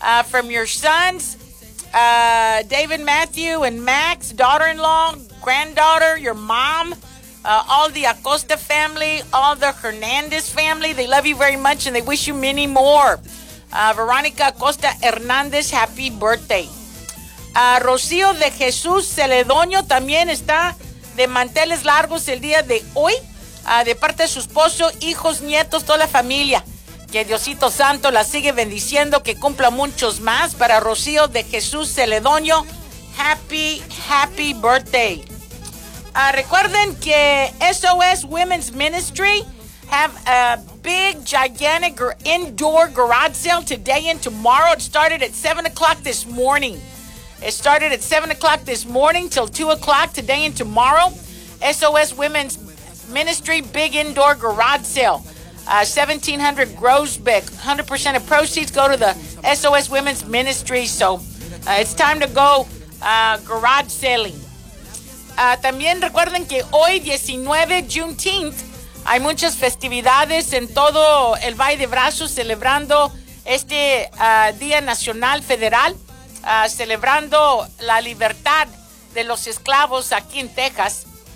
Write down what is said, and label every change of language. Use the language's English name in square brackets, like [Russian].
[English] From your sons, David Matthew and Max, daughter-in-law, granddaughter, your mom. All the Acosta family, all the Hernandez family, they love you very much and they wish you many more. Veronica Acosta Hernandez, happy birthday. [Spanish] Rocío de Jesús Celedoño también está de manteles largos el día de hoy. De parte de su esposo, hijos, nietos, toda la familia. Que Diosito Santo la sigue bendiciendo, que cumpla muchos más. Para Rocío de Jesús Celedoño, [English] happy, happy birthday. [Spanish] Recuerden que [English] SOS Women's Ministry have a big, gigantic indoor garage sale today and tomorrow. It started at 7 o'clock this morning. It started at 7 o'clock this morning till 2 o'clock today and tomorrow. SOS Women's Ministry big indoor garage sale. 1700 Grosbeck. 100% of proceeds go to the SOS Women's Ministry. So it's time to go garage selling. [Spanish] También recuerden que hoy, 19 Juneteenth, hay muchas festividades en todo el Valle de Brazos celebrando este Día Nacional Federal, celebrando la libertad de los esclavos aquí en Texas.